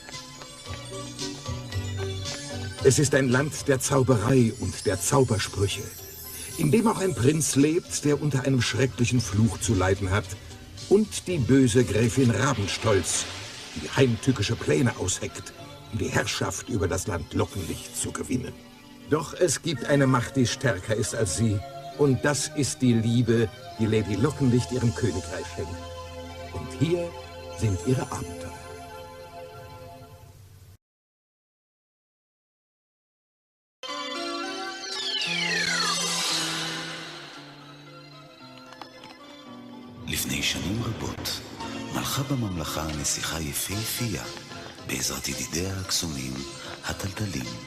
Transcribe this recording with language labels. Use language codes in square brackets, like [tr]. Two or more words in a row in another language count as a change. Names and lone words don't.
[de] Es ist ein Land der Zauberei und der Zaubersprüche, in dem auch ein Prinz lebt, der unter einem schrecklichen Fluch zu leiden hat, und die böse Gräfin Rabenstolz, die heimtückische Pläne ausheckt, um die Herrschaft über das Land Lockenlicht zu gewinnen. Doch es gibt eine Macht, die stärker ist als sie, und das ist die Liebe, die Lady Lockenlicht ihrem Königreich schenkt. Und hier sind ihre Abenteuer. [he] לפני שנים רבות מלכה בממלכה נסיכה יפהפייה בעזרת ידידיה הקסומים הטלטלים.